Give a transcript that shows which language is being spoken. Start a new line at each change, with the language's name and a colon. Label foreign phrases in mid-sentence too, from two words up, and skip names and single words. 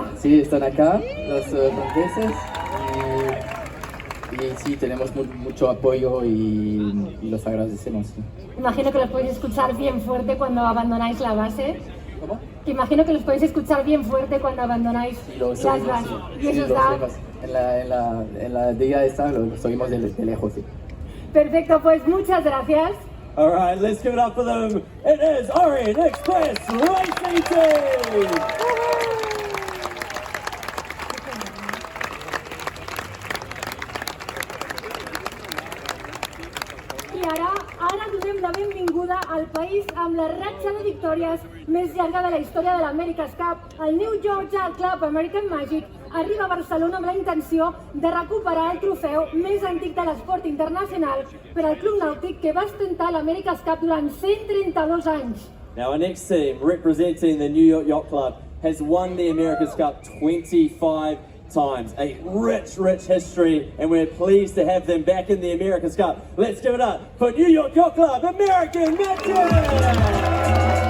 Spanish: Sí, están acá, los franceses. Y sí, tenemos mucho apoyo y los agradecemos. Sí. Imagino que los podéis escuchar bien fuerte cuando abandonáis la base. ¿Cómo? Que imagino que los podéis escuchar bien fuerte cuando abandonáis las bases. Y eso da... En la día esta los oímos de lejos. Sí. Perfecto, pues muchas gracias.
English: All right, let's give it up for them. It is Orient Express Racing Team.
Catalan: I ara donem la benvinguda al país amb la ratxa de victòries més llarga de la història de l'America's Cup. El New Georgia Club American Magic arriba a Barcelona amb la intenció de recuperar el trofeu més antic de l'esport internacional per al club nàutic que va ostentar l'America's Cup durant 132 anys.
English: Now our next team, representing the New York Yacht Club, has won the America's Cup 25 times. A rich history, and we're pleased to have them back in the America's Cup. Let's give it up for New York Yacht Club American Magic!